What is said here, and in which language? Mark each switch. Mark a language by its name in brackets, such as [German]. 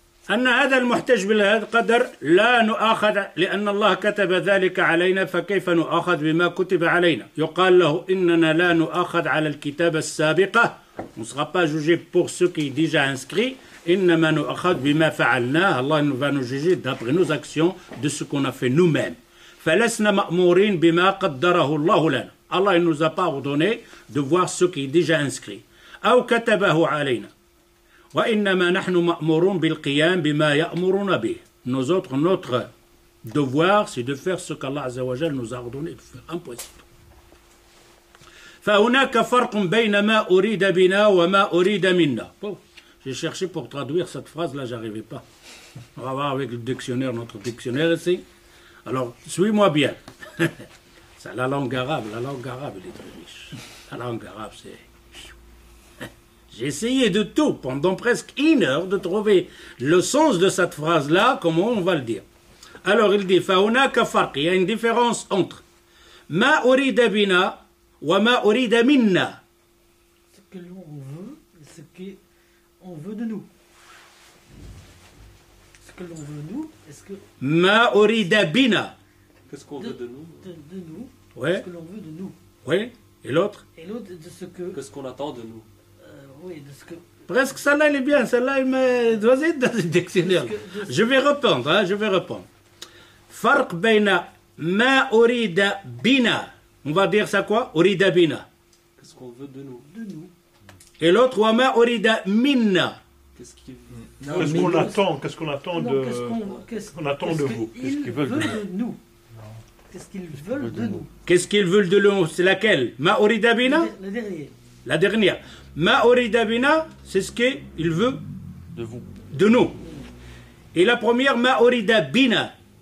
[Arabic] أن هذا المحتج بالقدر لا نؤاخذ لأن الله كتب ذلك علينا فكيف نؤاخذ بما كتب علينا. يقال له إننا لا نؤاخذ على الكتابة السابقة. [French] On ne sera pas jugé pour ce qui est déjà inscrit. [Arabic] إنما نؤاخذ بما فعلناه. [French] Allah va nous juger d'après nos actions de ce qu'on a fait nous-mêmes. [Arabic] فلسنا مأمورين بما قدره الله لنا. [French] Allah ne nous a pas ordonné de voir ce qui est déjà inscrit. [Arabic] أو كتبه علينا. وإنما نحن مأمورون بالقيام بما يأمرون به. [French] Nous autres, notre devoir, c'est de faire ce qu'Allah Azza wa Jal nous a ordonné de faire. Impossible. [Arabic] فهناك فرق بين ما أريد بنا وما أريد منا. [French] Bon, j'ai cherché pour traduire cette phrase-là, j'arrivais pas. On va voir avec le dictionnaire, notre dictionnaire ici. Alors, suis-moi bien. C'est la langue arabe elle est très riche. La langue arabe, c'est... J'ai essayé de tout, pendant presque 1 heure, de trouver le sens de cette phrase-là, comment on va le dire. Alors il dit, [Arabic] فَهُنَاكَ فَرْقٍ. [French] Il y a une différence entre [Arabic] مَا أُرِيدَ بِنَا وَمَا أُرِيدَ مِنَّا. [French] Ce que l'on veut et ce qu'on veut de nous. Ce que l'on veut de nous et ce que... [Arabic] مَا أُرِيدَ بِنَا. [French] Qu'est-ce qu'on veut de nous? De nous. Ouais. Ce que l'on veut de nous. Oui. Et l'autre? Et l'autre de ce que... Qu'est-ce qu'on attend de nous? Oui, de ce que... Presque celle-là, elle est bien. Celle-là, il me doit être dans le dictionnaire. Je vais répondre, hein, je vais répondre. [Arabic] فرق بين ما أريد بنا. [French] On va dire ça quoi? [Arabic] أريد بنا. [French] Qu'est-ce qu'on veut de nous? De nous. Et l'autre, [Arabic] وما أريد منا. [French] Qu'est-ce qu'il Qu'est-ce qu'on attend? Qu'est-ce qu'on attend Non, de... qu'est-ce qu'on attend de vous? Qu'est-ce qu'ils veulent de nous? Qu'est-ce qu'ils veulent de nous? Qu'est-ce qu'ils veulent de nous? C'est laquelle? [Arabic] ما أريد بنا. [French] Le dernier. La dernière. [Arabic] Ma orida bina, [French] c'est ce qu'il veut De vous. De nous. Et la première, [Arabic] ma urida bina.